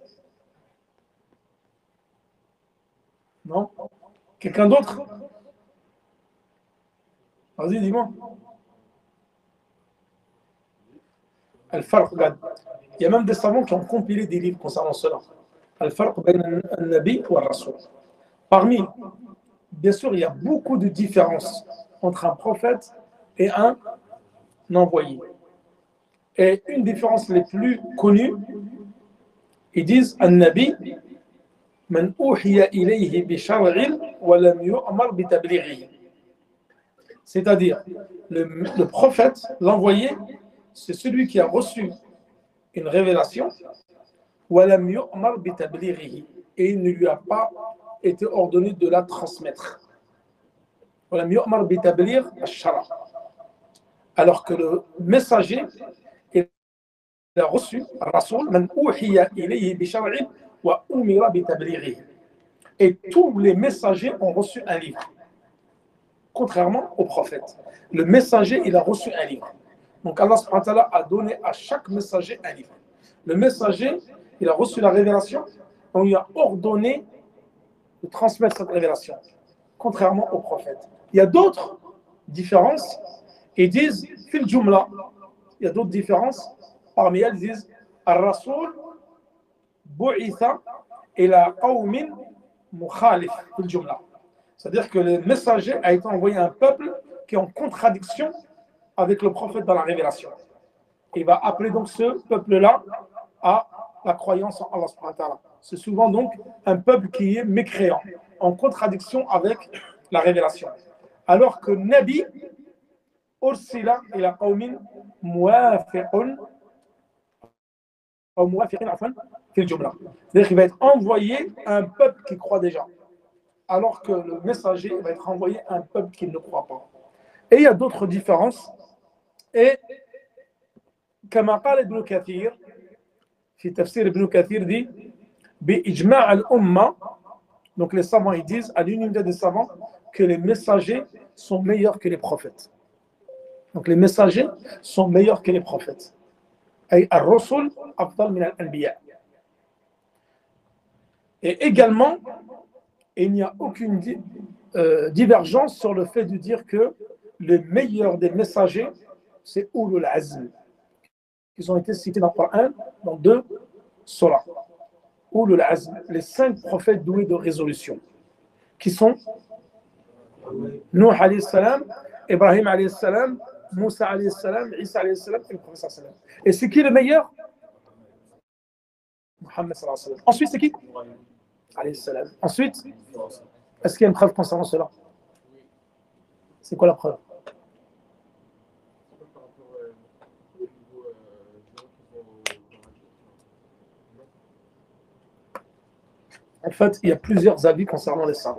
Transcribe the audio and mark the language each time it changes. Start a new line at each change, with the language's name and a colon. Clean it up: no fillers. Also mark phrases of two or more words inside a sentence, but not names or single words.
French: Non? Quelqu'un d'autre? Vas-y, dis-moi. Al-Farq, regarde. Il y a même des savants qui ont compilé des livres concernant cela.
Arabic: الفرق بين النبي والرسول.
French: Parmi, bien sûr, il y a beaucoup de différences entre un prophète et un envoyé. Et une différence les plus connues, ils disent
Arabic: النبي من أوحي إليه بشرع ولم يؤمر بتبليغه.
French: C'est-à-dire, le prophète, l'envoyé, c'est celui qui a reçu une révélation
Arabic: ولم يؤمر بتبليغه,
French: et il ne lui a pas été ordonné de la transmettre.
Arabic: ولم يؤمر بتبليغ الشرع'.
French: Alors que le messager, il a reçu
Arabic: رسول من أوحي إليه بشرع وأمر بتبليغه.
French: Et tous les messagers ont reçu un livre. Contrairement au prophète. Le messager, il a reçu un livre. Donc Allah
Arabic: سبحانه وتعالى
French: a donné à chaque messager un livre. Le messager, il a reçu la révélation, on lui a ordonné de transmettre cette révélation. Contrairement au prophète. Il y a d'autres différences. Ils disent,
Arabic: في الجملة,
French: il y a d'autres différences. Parmi elles, ils disent,
Arabic: الرسول بعث إلى قوم مخالف في الجملة.
French: C'est-à-dire que le messager a été envoyé à un peuple qui est en contradiction avec le prophète dans la révélation. Il va appeler donc ce peuple-là à la croyance en Allah
Arabic: سبحانه وتعالى.
French: C'est souvent donc un peuple qui est mécréant, en contradiction avec la révélation. Alors que
Arabic: نبي أرسل إلى قوم موافقون, ou موافقين عفوا في الجملة.
French: C'est-à-dire qu'il va être envoyé à un peuple qui croit déjà. Alors que le messager va être envoyé à un peuple qui ne croit pas. Et il y a d'autres différences.
Arabic: Et كما قال ابن كثير في تفسير ابن كثير dit بإجماع الأمة,
French: donc les savants ils disent à l'unité des savants que les messagers sont meilleurs que les prophètes. Donc les messagers sont meilleurs que les prophètes.
Arabic: أي الرسل أفضل من الأنبياء.
French: Et également, il n'y a aucune divergence sur le fait de dire que le meilleur des messagers, c'est Ulul Azm, qui ont été cités dans le Coran, dans 2 surahs. Ulul Azm, les 5 prophètes doués de résolution, qui sont Nuh
Arabic: عليه السلام,
French: Ibrahim
Arabic: عليه السلام,
French: Moussa
Arabic: عليه السلام,
French: Isa
Arabic: عليه السلام
French: et le prophète
Arabic: صلى الله عليه وسلم.
French: Et c'est qui le meilleur?
Arabic: Muhammad صلى الله عليه وسلم.
French: Ensuite, c'est qui?
Arabic: عليه السلام.
French: Ensuite, est-ce qu'il y a une preuve concernant cela? C'est quoi la preuve? En fait, il y a plusieurs avis concernant les savants.